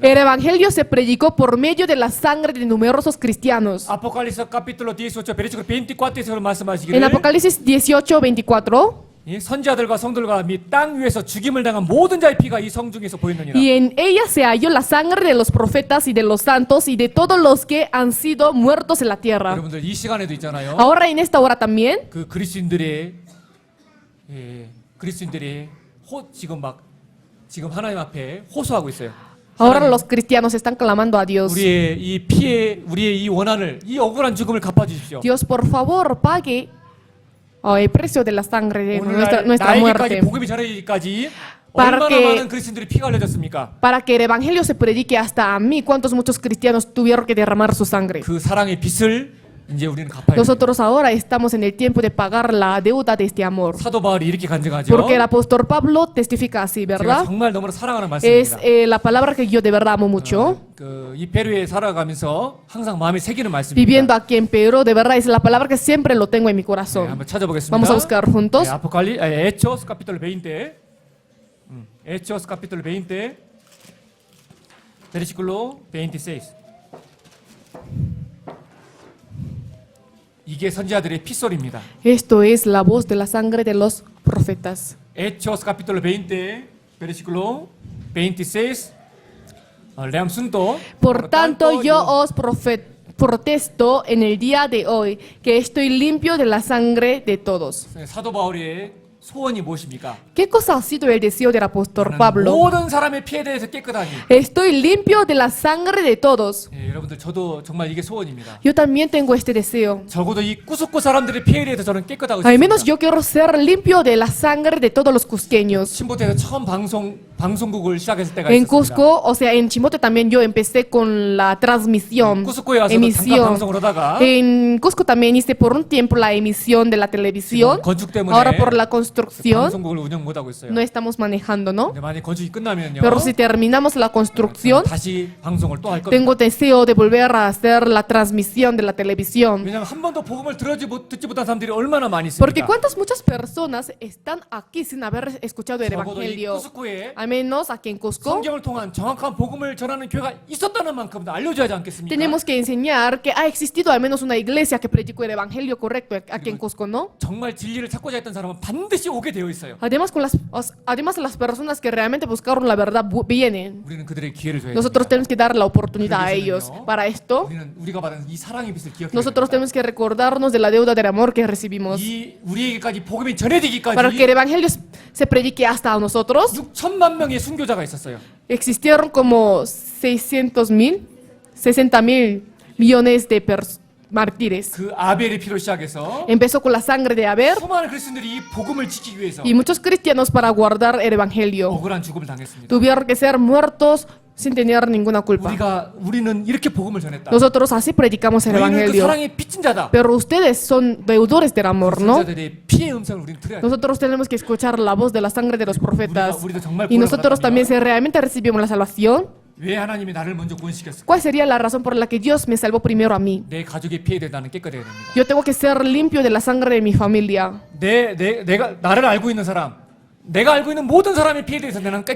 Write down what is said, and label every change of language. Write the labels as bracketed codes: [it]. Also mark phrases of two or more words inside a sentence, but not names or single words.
[es] El evangelio se predicó por medio de la sangre de numerosos cristianos. Apocalipsis capítulo 18 versículo 24에서 En [ko] 말씀하시기를 Apocalipsis 18:24, 이 선지자들과 성도들과 및 땅 위에서 죽임을 당한 모든 자의 피가 이 성중에서 보였느니라. [es] y en ella se halló la sangre de los profetas y de los santos y de todos los que han sido muertos en la tierra. [ko] 여러분들 이 시간에도 있잖아요. [es] Ahora en esta hora también, [ko] 그 그리스도인들의 지금 하나님 앞에 호소하고 있어요. [es] ahora los cristianos están clamando a Dios. [ko] 우리의 이 피해, 우리의 이 원한을, 이 억울한 죽음을 갚아주십시오. [es] Dios, por favor, pague el precio de la sangre de nuestra [ko] 나에게까지 [es] muerte, [ko] 복음이 전해지기까지 [es] Para [ko] 얼마나 [es] que- [ko] 많은 그리스도인들이 피가 흘려졌습니까? [es] para que el evangelio se predique hasta a mí. ¿Cuántos muchos cristianos tuvieron que derramar su sangre? [ko] 그 사랑의 빚을 이제 우리는 갚아야 돼요. [es] Nosotros ahora estamos en el tiempo de pagar la deuda de este amor. [ko] 사도 바울이 이렇게 간증하죠. [es] Porque el apóstol Pablo testifica así, [ko] 제가 [es] ¿verdad? [ko] 정말 너무나 사랑하는 [es] Es [ko] 말씀입니다. [es] la palabra que yo de verdad amo mucho. [ko] 이 페루에 살아가면서 항상 마음에 새기는 [es] Viviendo [ko] 말씀입니다. [es] aquí en Perú, de verdad es la palabra que siempre lo tengo en mi [ko] 네, [es] corazón. [ko] 한번 찾아보겠습니다. [es] Vamos a buscar juntos. Hechos capítulo 20. Hechos capítulo 20. versículo 26. [ko] 이게 선지자들의 핏소리입니다. [es] Esto es la voz de la sangre de los profetas. Hechos capítulo 20, versículo 26. Leamos juntos. Por tanto, yo os protesto en el día de hoy que estoy limpio de la sangre de todos. [ko] 사도 바울의 소원이 무엇입니까? [es] ¿Qué cosa ha sido el deseo del apóstol [ko] 나는 [es] Pablo? [ko] 모든 사람의 피에 대해서 깨끗하니. [es] Estoy limpio de la sangre de todos. [ko] 여러분들 저도 정말 이게 소원입니다. [es] Yo también tengo este deseo. [ko] 적어도 이 꾸스꾸 사람들의 피에 대해서 저는 깨끗하고 [es] Al menos [ko] 싶습니다. [es] yo quiero ser limpio de la sangre de todos los cusqueños. [ko] 침보태에서 처음 방송국을 시작했을 때가 [es] En [ko] 있었습니다. [es] Cusco, o sea, en Chimote también yo empecé con la transmisión, [ko] 꾸스코에 와서 잠깐 [es] emisión. [ko] 방송을 하다가 [es] En Cusco también hice por un tiempo la emisión de la televisión. [ko] 건축 때문에 [es] Ahora por la construcción [ko] 방송국을 운영 못 하고 있어요. [es] no estamos manejando, ¿no? [ko] 근데 만약 건축이 끝나면요. [es] Pero si terminamos la construcción, [ko] 다시 방송을 또 할 겁니다. [es] tengo deseo de volver a hacer la transmisión de la televisión. [ko] 왜냐면 한 번도 복음을 듣지 못한 사람들이 얼마나 많이 [es] Porque [ko] 있습니까? [es] muchas personas están aquí sin haber escuchado el [ko] 적어도 이 [es] evangelio. [ko] 꾸스코에 [es] Al menos aquí en Cusco. [ko] 성경을 통한 정확한 복음을 전하는 교회가 있었다는 만큼 알려줘야 하지 않겠습니까? [es] Tenemos que enseñar que ha existido al menos una iglesia que predicó el evangelio correcto aquí en Cusco, ¿no? [ko] 정말 진리를 찾고자 했던 사람은 반드시 오게 되어 있어요. [es] Además, las personas que realmente buscaron la verdad vienen. [ko] 우리는 그들의 기회를 줘야 [es] Nosotros [ko] 됩니다. [es] tenemos que dar la oportunidad a ellos. Para esto, [ko] 우리는 우리가 받은 이 사랑의 빚을 기억해야 [es] nosotros [ko] 됩니다. [es] tenemos que recordarnos de la deuda del amor que recibimos. [ko] 이 우리에게까지 복음이 전해지기까지 [es] Para que el evangelio se predique hasta a nosotros, [ko] 6천만 명의 순교자가 있었어요. [es] existieron como 60 millones de mártires. [ko] 그 아벨의 피로 시작해서 [es] Empezó con la sangre de Abel [ko] 수많은 그리스도인들이 이 복음을 지키기 위해서 [es] y muchos cristianos para guardar el evangelio [ko] 억울한 죽음을 당했습니다. [es] tuvieron que ser muertos sin tener ninguna culpa. [ko] 우리는 이렇게 복음을 전했다. [es] Nosotros así predicamos el [ko] 우리는 그 [es] evangelio. [ko] 사랑의 빚진 자다. [es] Pero ustedes son deudores del amor, ¿no? [ko] 선자들의 피의 음성을 우리는 들어야 돼. [es] Nosotros tenemos que escuchar la voz de la sangre de los profetas. [ko] 우리도 정말 [es] Y nosotros [ko] 구원을 [es] también, [ko] 받았다면 [es] si realmente recibimos la salvación, [ko] 왜 하나님이 나를 먼저 구원시켰을까? [es] ¿cuál sería la razón por la que Dios me salvó primero a mí? [ko] 내 가족의 피에 대해 나는 깨끗해야 됩니다. [es] Yo tengo que ser limpio de la sangre de mi familia. [ko] 내가 나를 알고 있는 사람, 내가 알고 있는 모든 사람의 피에 대해서 나는 깨끗해야